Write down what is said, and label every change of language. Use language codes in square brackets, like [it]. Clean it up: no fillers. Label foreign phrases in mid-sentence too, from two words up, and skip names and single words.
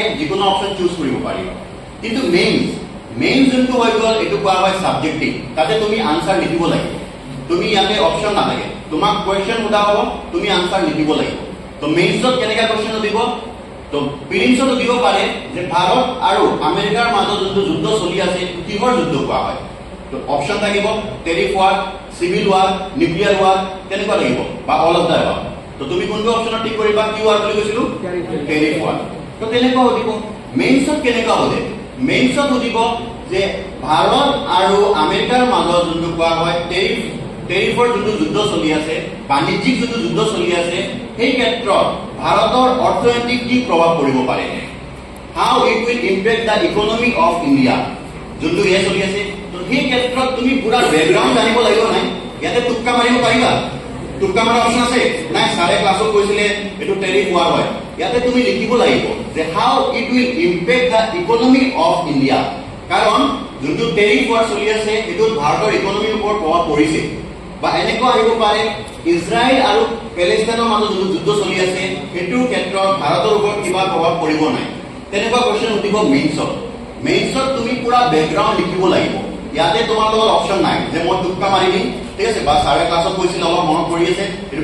[as] যিকোনো [en] option choose [as] কৰিব পাৰি কিন্তু মেইন যোনটো হৈ গ'ল এইটো কোৱা হয় সাবজেক্টিভ তাতে তুমি আনসাৰ লিখিব লাগিব তুমি ইয়াতে অপচন নাথাকে তোমাক কোৱেশ্চন সোধা হ'ব তুমি আনসাৰ লিখিব লাগিব তো মেইনছত কেনেকা কোৱেশ্চন দিব তো প্ৰিলিমছত দিব পাৰে যে ভাৰত আৰু আমেৰিকাৰ মাজত যোনটো যুদ্ধ চলি আছে কিহৰ যুদ্ধ কোৱা হয় তো অপশন থাকিব [en] tariff war civil war nuclear war [as] তেনেকুৱা লাগিব বা [en] all of the war [as] তো তুমি কোনটো অপশন ঠিক কৰিবা কি ওয়ার বুলি কৈছিলো [en] tariff war [as] তো তেনেকুৱা হ'ব মেইনছত কেনেকুৱা হ'ব মেইনছত হ'ব যে ভাৰত আৰু আমেৰিকাৰ মাজত যোনটো কোৱা হয় টেরিফৰ যোনটো যুদ্ধ চলি আছে বাণিজ্যিক যোনটো যুদ্ধ চলি আছে সেই ক্ষেত্ৰত ভাৰতৰ অৰ্থনৈতিক কি প্ৰভাৱ পৰিব পাৰে [en] how it will impact the economy of India [as] যোনটো ইয়ে চলি আছে তো সেই ক্ষেত্ৰত তুমি পুৰা ব্যাকগ্ৰাউণ্ড জানিব লাগিব নাই ইয়াতে টুক্কা মাৰিব পাৰিবা টুক্কা মাৰা অপচন আছে নাই সাৰে ক্লাছত কৈছিলে এটো [en] tariff war [as] হয় ইয়াতে তুমি লিখিব লাগিব যে [en] how it will impact the economy of India [as] কাৰণ যোনটো [en] tariff war [as] চলি আছে এটো ভাৰতৰ ইকোনমিৰ ওপৰত প্ৰভাৱ পৰিছে বা এনেকুৱা আহিব পাৰে ইজৰাইল আৰু প্যালেষ্টাইনৰ মাজত যোনটো যুদ্ধ চলি আছে এটোৰ ক্ষেত্ৰত ভাৰতৰ ওপৰত কিবা প্ৰভাৱ পৰিব নাই তেনেকুৱা কোৱেশ্চন উঠিব মেইনছত তুমি পুৰা ব্যাকগ্ৰাউণ্ড লিখিব লাগিব ইয়াতে তোমাৰ লগত অপচন নাই যে মই টুক্কা মাৰি দিম ঠিক আছে বা সাৰে ক্লাছত কৈছিল অলপ মনত পৰি আছে এটো